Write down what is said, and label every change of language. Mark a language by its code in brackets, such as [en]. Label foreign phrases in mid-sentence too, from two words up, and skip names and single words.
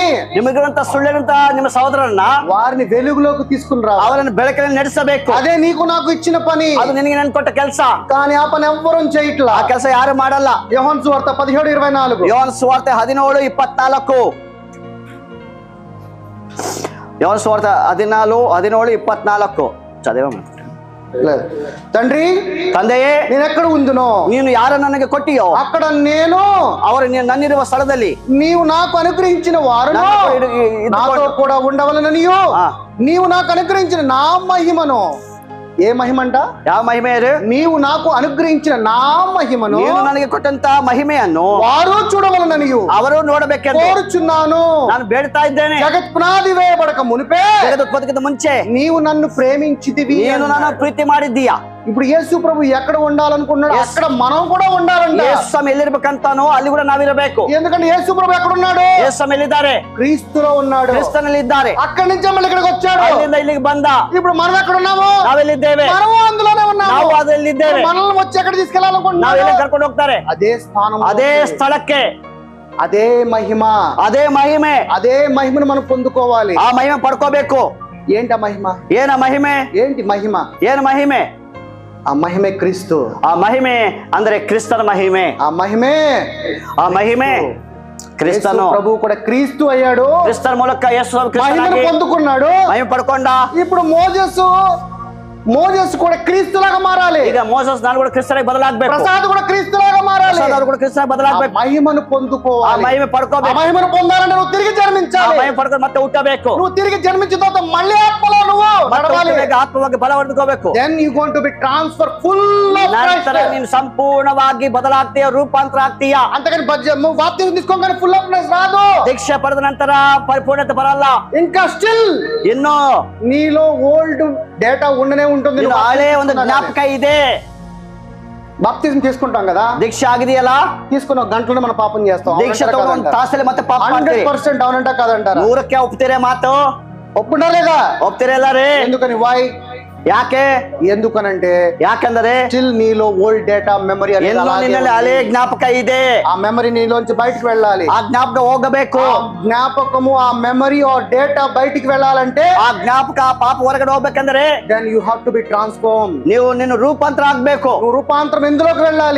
[kn] ನಿಮಗಿರುವಂತ ಸುಳ್ಳಿರುವಂತ ನಿಮ್ಮ ಸಹೋದರನ್ನ [te] వారిని వెలుగులోకి తీసుకుని రా. [kn] ಅವರನ್ನು ಬೆಳಕಲ್ಲಿ ನಡೆಸಬೇಕು. [te] అదే నీకు నాకు ఇచ్చిన పని. [kn] ಅದು ನಿನಗೆ ನನ್ ಕೊಟ್ಟ ಕೆಲಸ. [te] కానీ ఆ పని ఎవ్వరూ చేయట్లా. [kn] ಆ ಕೆಲಸ ಯಾರು ಮಾಡಲ್ಲ. [te] యోహాను సువార్త 17:24. [kn] ಯೋಹಾನ ಸುವಾರ್ತೆ 17:24. ಯೋಹಾನ ಸುವಾರ್ತೆ 17:24 ಚದೇವ. [te] లేదు. తండ్రి [kn] ತಂದೆಯೇ, [te] నేను ఎక్కడ ఉందునో [kn] ನೀನು ಯಾರ ನನಗೆ ಕೊಟ್ಟಿಯೋ [te] అక్కడ నేను [kn] ಅವರು ನನ್ನಿರುವ ಸ್ಥಳದಲ್ಲಿ [te] నీవు నాకు అనుగ్రహించిన వారును నాతో కూడా ఉండవలననియు నీవు నాకు అనుగ్రహించిన నా మహిమను. ఏ మహిమంట? [kn] ಯಾವ ಮಹಿಮೆ? [te] నీవు నాకు అనుగ్రహించిన నా మహిమను [kn] ನೀನು ನನಗೆ ಕೊಟ್ಟಂತ ಮಹಿಮೆಯನ್ನು [te] వారు చూడవలననియు [kn] ಅವರು ನೋಡಬೇಕೆಂದು [te] కోరుచున్నాను. [kn] ನಾನು ಬೇಡ್ತಾ ಇದ್ದೇನೆ. [te] జగత్ పునాది వేయబడక మునిపే [kn] ಜಗದುತ್ಪತ್ತಿಗಿಂತ ಮುಂಚೆ [te] నీవు నన్ను ప్రేమించితివి. [kn] ನೀನು ನನ್ನ ಪ್ರೀತಿ ಮಾಡಿದ್ದೀಯಾ. [te] ఇప్పుడు యేసు ప్రభు ఎక్కడ ఉండాలనుకున్నాడు అక్కడ మనం కూడా ఉండాలంట. [kn] ಯೇಸು ಸ್ವಾಮಿ ಎಲ್ಲಿರ್ಬೇಕಂತಾನೋ ಅಲ್ಲಿ ಕೂಡ ನಾವಿರಬೇಕು. [te] ఎందుకంటే యేసు ప్రభు ఎక్కడ ఉన్నాడు? [kn] ಯೇಸು ಸ್ವಾಮಿ ಎಲ್ಲಿದ್ದಾರೆ? [te] క్రీస్తులో ఉన్నాడు. [kn] ಕ್ರಿಸ್ತನಲ್ಲಿ ಇದ್ದಾರೆ. [te] అక్కడి నుంచి మళ్ళీ ఇక్కడికి వచ్చాడు. [kn] ಅಲ್ಲಿಂದ ಇಲ್ಲಿಗೆ ಬಂದ. [te] ఇప్పుడు మనం ఎక్కడ ఉన్నాము? [kn] ನಾವೆಲ್ಲಿದ್ದೇವೆ? [te] మనం అందులోనే ఉన్నాము. [kn] ನಾವು ಅದರಲ್ಲಿದ್ದೇವೆ. [te] మనల్ని వచ్చి ఎక్కడ తీసుకెళ్లాలనుకుంటున్నాడు? [kn] ನಾವೆಲ್ಲ ಕರ್ಕೊಂಡು ಹೋಗ್ತಾರೆ [te] అదే స్థానం, [kn] ಅದೇ ಸ್ಥಳಕ್ಕೆ, [te] అదే మహిమ, [kn] ಅದೇ ಮಹಿಮೆ. [te] అదే మహిమను మనం పొందుకోవాలి. [kn] ಆ ಮಹಿಮೆ ಪಡ್ಕೋಬೇಕು. [te] ఏంటి ఆ మహిమ? [kn] ಏನ ಮಹಿಮೆ? [te] ఏంటి మహిమ? [kn] ಏನ ಮಹಿಮೆ? [te] ఆ మహిమే క్రీస్తు. [kn] ಆ ಮಹಿಮೆ ಅಂದ್ರೆ ಕ್ರಿಸ್ತನ ಮಹಿಮೆ. [te] ఆ మహిమే, [kn] ಆ ಮಹಿಮೆ ಕ್ರಿಸ್ತನು. [te] ప్రభు కూడా క్రీస్తు అయ్యాడు. [kn] ಕ್ರಿಸ್ತನ ಮೂಲಕ ಯೇಸು [te] మహిమను పొందుకున్నాడు. [kn] ಮಹಿಮೆ ಪಡ್ಕೊಂಡ. [te] ఇప్పుడు మోజెస్ కూడా క్రీస్తులాగా మారాలి. [kn] ಈಗ ಮೋಸಸ್ ನಾನು ಕೂಡ ಕ್ರಿಸ್ತನಿಗೆ ಬದಲಾಗಬೇಕು. [te] ప్రసాద్ కూడా క్రీస్తులాగా మారాలి. [kn] ಪ್ರಸಾದ್ ಕೂಡ ಕ್ರಿಸ್ತನಿಗೆ ಬದಲಾಗಬೇಕು. [te] మహిమను పొందుకోవాలి. [kn] ಆ ಮಹಿಮೆ ಪಡ್ಕೋಬೇಕು. [te] ఆ మహిమను పొందాలంటే నువ్వు తిరిగి [kn] ಆ [te] జన్మించాలి. [kn] ಮಹಿಮೆ ಪಡ್ಕೊಂಡು ಮತ್ತೆ ಹುಟ್ಟಬೇಕು. [te] నువ్వు తిరిగి జన్మించిన తర్వాత మళ్ళీ ఆత్మలో నువ్వు నడవాలి. [kn] ಆತ್ಮವಾಗಿ ಬಲ ಹೊಂದ್ಕೋಬೇಕು. [en] then you going to be transfer full of [kn] ನಂತರ ನೀನು ಸಂಪೂರ್ಣವಾಗಿ ಬದಲಾಗ್ತೀಯ, ರೂಪಾಂತರ ಆಗ್ತೀಯ. [te] అంతకని బాప్తిజం తీసుకోగానే [en] full of ness [te] రాదు. [kn] ದೀಕ್ಷೆ ಪಡೆದ ನಂತರ ಪರಿಪೂರ್ಣತೆ ಬರಲ್ಲ. [te] ఇంకా స్టిల్ [kn] ಇನ್ನು [te] నీలో [en] old data [te] ఉండనే ఉంటుంది. [kn] ಹಳೆ ಒಂದು ಜ್ಞಾಪಕ ಇದೆ. [te] బాప్తిజం తీసుకుంటాం కదా, [kn] దీక్ష ಆಗಿದೆಯಲ್ಲ, [te] తీసుకున్న గంటలో మనం పాపం చేస్తాం. [kn] దీక్ష ತಗೊಂಡು ಒಂದು ತಾಸಲ್ಲಿ ಮತ್ತೆ ಪಾಪ ಮಾಡ್ತೀವಿ. [te] 100% అవునంట కాదంటారా? [kn] 100ಕ್ಕೆ ಒಪ್ತೀರಾ ಮಾತು? [te] ఒప్పుడా లేదా? [kn] ಒಪ್ತೀರಲ್ಲ ರೀ? [te] ఎందుకని? వై? [kn] ಯಾಕೆ? [te] ఎందుకనంటే [kn] ಯಾಕಂದ್ರೆ [te] స్టిల్ నీలో [en] old data memory [kn] ನಿನ್ನಲ್ಲಿ ಹಳೆ ಜ್ಞಾಪಕ ಇದೆ. [te] ఆ మెమరీ నీలోంచి బయటికి వెళ్ళాలి. [kn] ಆ ಜ್ಞಾಪಕ ಹೋಗಬೇಕು. [te] ఆ జ్ఞాపకము, ఆ మెమరీ ఆ డేటా బయటికి వెళ్ళాలంటే, [kn] ಆ ಜ್ಞಾಪಕ ಪಾಪ ಹೊರಗಡೆ ಹೋಗ್ಬೇಕಂದ್ರೆ [en] then you have to be transformed. [kn] ನಿನ್ನ ರೂಪಾಂತರ ಆಗ್ಬೇಕು. [te] నువ్వు రూపాంతరం ఎందులోకి వెళ్ళాలి?